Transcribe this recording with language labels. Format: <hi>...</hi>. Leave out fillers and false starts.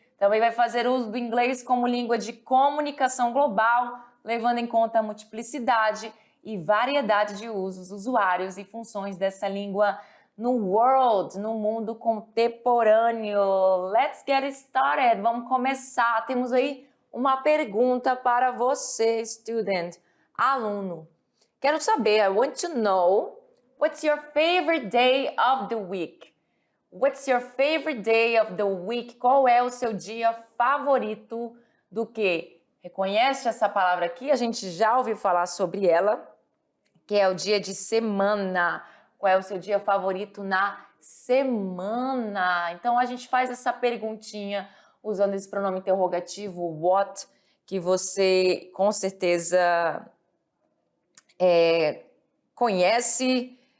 <pt>Também vai fazer uso do inglês como língua de comunicação global, levando em conta a multiplicidade e variedade de usos, usuários e funções dessa língua no world, no mundo contemporâneo.</pt> <en>Let's get started.</en> <pt>Vamos começar. Temos aí uma pergunta para você, student, aluno. Quero saber,</pt> <en>I want to know, what's your favorite day of the week? What's your favorite day of the week?</en> <pt>Qual é o seu dia favorito do quê? Reconhece essa palavra aqui? A gente já ouviu falar sobre ela, que é o dia de semana. Qual é o seu dia favorito na semana? Então, a gente faz essa perguntinha usando esse pronome interrogativo, what, que você com certeza conhece,</pt>